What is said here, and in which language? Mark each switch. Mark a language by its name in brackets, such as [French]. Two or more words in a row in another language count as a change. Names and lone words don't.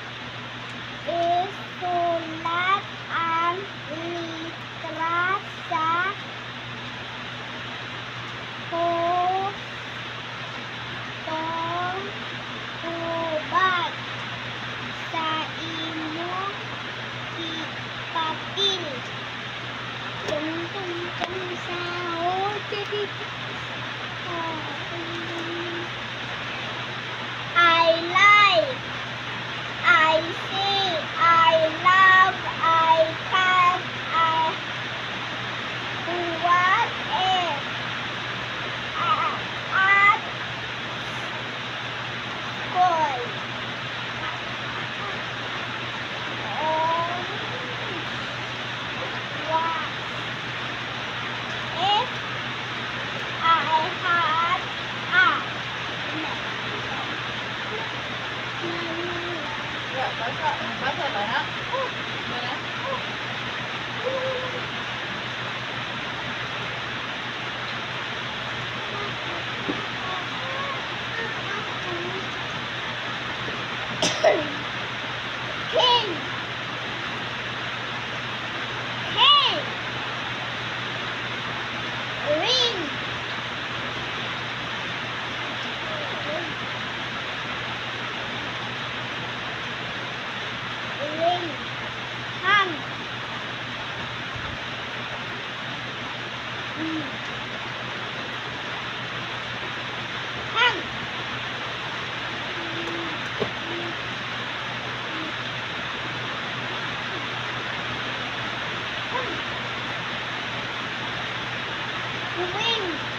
[Cebuano] isulat ang litra sa hustong tubag sa imong papel. Tung sahod. [English] I like, I see, I love, I can, I what is at school. What if I had [Cebuano] Ya, basa. Basa ba na? Mana? [English] King. King. Ring. Ring. Hang. Hang. Wing.